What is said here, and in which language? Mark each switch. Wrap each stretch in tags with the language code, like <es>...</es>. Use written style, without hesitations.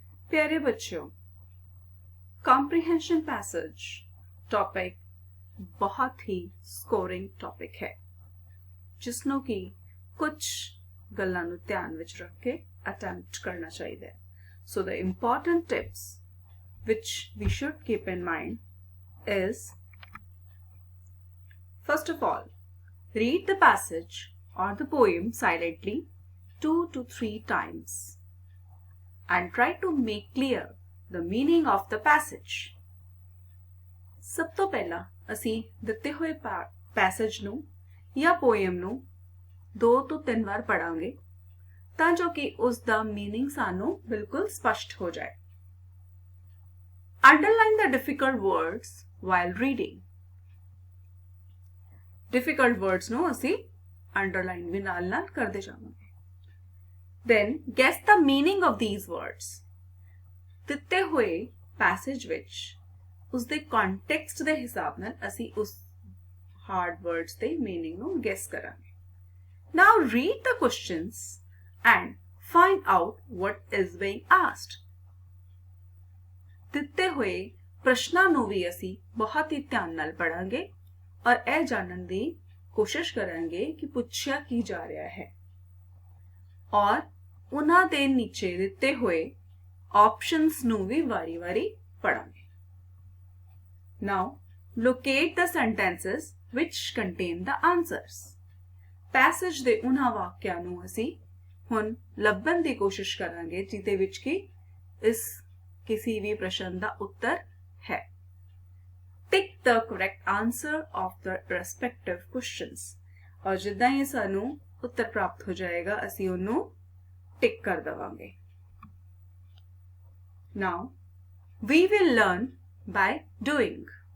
<hi>प्यारे बच्चों, comprehension passage topic बहुत ही</hi> <pa>ਸਕੋਰਿੰਗ ਟੌਪਿਕ ਹੈ ਜਿਸ ਨੂੰ ਕਿ ਕੁਝ ਗੱਲਾਂ ਨੂੰ ਧਿਆਨ ਵਿੱਚ ਰੱਖ ਕੇ ਅਟੈਂਪਟ ਕਰਨਾ ਚਾਹੀਦਾ ਹੈ</pa> <en>so the important tips which we should keep in mind is, first of all, read the passage or the poem silently 2 to 3 times and try to make clear the meaning of the passage.</en> <pa>ਸਭ ਤੋਂ ਪਹਿਲਾਂ ਅਸੀਂ ਦਿੱਤੇ ਹੋਏ passage ਨੂੰ ਜਾਂ poem ਨੂੰ 2 ਤੋਂ 3 ਵਾਰ ਪੜਾਂਗੇ ਤਾਂ ਜੋ ਕਿ ਉਸ ਦਾ ਮੀਨਿੰਗ ਸਾਨੂੰ ਬਿਲਕੁਲ ਸਪਸ਼ਟ ਹੋ ਜਾਏ.</pa> <en>Underline the difficult words while reading.</en> <pa>Difficult words ਨੂੰ ਅਸੀਂ underline ਵੀ ਨਾਲ ਕਰਦੇ ਜਾਵਾਂਗੇ.</pa> <en>Then guess the meaning of these words.</en> <pa>ਦਿੱਤੇ ਹੋਏ ਪੈਸੇਜ ਵਿੱਚ ਉਸਦੇ ਕੰਟੈਕਸਟ ਦੇ ਹਿਸਾਬ ਨਾਲ ਅਸੀਂ ਉਸ ਹਾਰਡ ਵਰਡਸ ਦੇ ਮੀਨਿੰਗ ਨੂੰ ਗੈਸ ਕਰਾਂਗੇ.</pa> <en>Now read the questions and find out what is being asked.</en> <pa>ਦਿੱਤੇ ਹੋਏ ਪ੍ਰਸ਼ਨਾਂ ਨੂੰ ਵੀ ਅਸੀਂ ਬਹੁਤ ਹੀ ਧਿਆਨ ਨਾਲ ਪੜਾਂਗੇ ਔਰ ਇਹ ਜਾਣਨ ਦੀ ਕੋਸ਼ਿਸ਼ ਕਰਾਂਗੇ ਕਿ ਪੁੱਛਿਆ ਕੀ ਜਾ ਰਿਹਾ ਹੈ ਔਰ ਉਹਨਾਂ ਦੇ ਨੀਚੇ ਦਿੱਤੇ ਹੋਏ ਆਪਸ਼ਨਸ ਨੂੰ ਵੀ ਵਾਰੀ-ਵਾਰੀ ਪੜਾਂਗੇ.</pa> <en>Now locate the sentences which contain the answers.</en> <pa>Passage ਦੇ ਉਹਨਾਂ ਵਾਕਿਆਂ ਨੂੰ ਅਸੀਂ ਹੁਣ ਲੱਭਣ ਦੀ ਕੋਸ਼ਿਸ਼ ਕਰਾਂਗੇ ਜਿਹਦੇ ਵਿੱਚ ਕਿ ਇਸ ਕਿਸੇ ਵੀ ਪ੍ਰਸ਼ਨ ਦਾ ਉੱਤਰ ਹੈ.</pa> <en>Tick the correct answer of the respective questions.</en> <pa>ਔਰ ਜਿੱਦਾਂ ਹੀ ਸਾਨੂੰ ਉੱਤਰ ਪ੍ਰਾਪਤ ਹੋ ਜਾਏਗਾ ਅਸੀਂ ਉਹਨੂੰ ਟਿਕ ਕਰ ਦਵਾਂਗੇ.</pa> <en>Now we will learn by doing.</en>